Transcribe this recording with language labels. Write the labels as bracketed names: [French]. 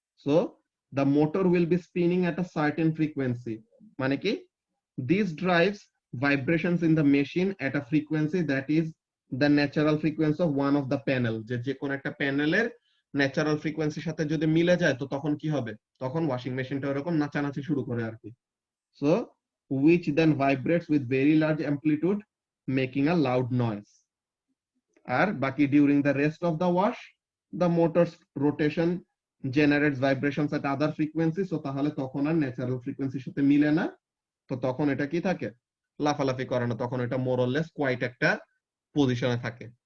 [English] so the motor will be spinning at a certain frequency, [Bangla] মানে কি? [English] This drives vibrations in the machine at a frequency that is the natural frequency of one of the panel. [Bangla] যে কোনো একটা প্যানেলের natural ফ্রিকোয়েন্সির সাথে যদি মিলে যায়, তো তখন কি হবে? তখন ওয়াশিং মেশিনটা এরকম নাচানাচি শুরু করে আর কি। [English] So which then vibrates with very large amplitude making a loud noise. [Bangla] আর বাকি [English] during the rest of the wash the motor's rotation generates vibrations at other frequencies, [Bangla] so তাহলে তখন আর ন্যাচারাল ফ্রিকোয়েন্সির সাথে মিলে না, তো তখন এটা কি থাকে? লাফালাফি করে না, তখন এটা [English] more or less quiet [Bangla] একটা পজিশনে থাকে।